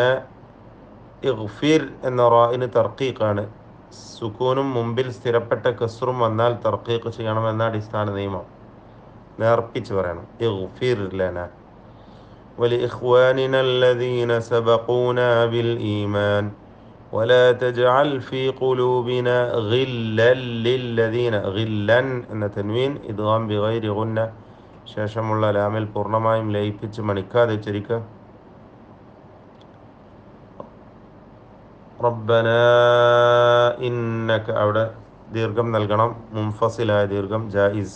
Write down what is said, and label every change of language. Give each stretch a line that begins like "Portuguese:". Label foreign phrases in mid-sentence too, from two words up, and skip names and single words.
Malayalam: ഇഗ്ഫിർ എന്ന റാഇന് തർക്കീഖാണ്. സുക്കൂനും മുമ്പിൽ സ്ഥിരപ്പെട്ട കസ്റും വന്നാൽ തർക്കീഖ് ചെയ്യണമെന്ന അടിസ്ഥാന നിയമം. നേർപ്പിച്ച് പറയണം.
Arabic: اغفر لنا ولإخواننا الذين سبقونا بالإيمان ولا تجعل في قلوبنا غلا للذين غلا എന്ന تنوين إدغام بغير غنة
Malayalam: ശേഷമുള്ള ലാമിൽ പൂർണ്ണമായും ലയിപ്പിച്ച് മണിക്കാതെ ഉച്ചരിക്കുക.
Arabic: ربنا إنك
Malayalam: അവിടെ ദീർഘം നൽകണം. മുൻഫസിലായ ദീർഘം ജായിസ്.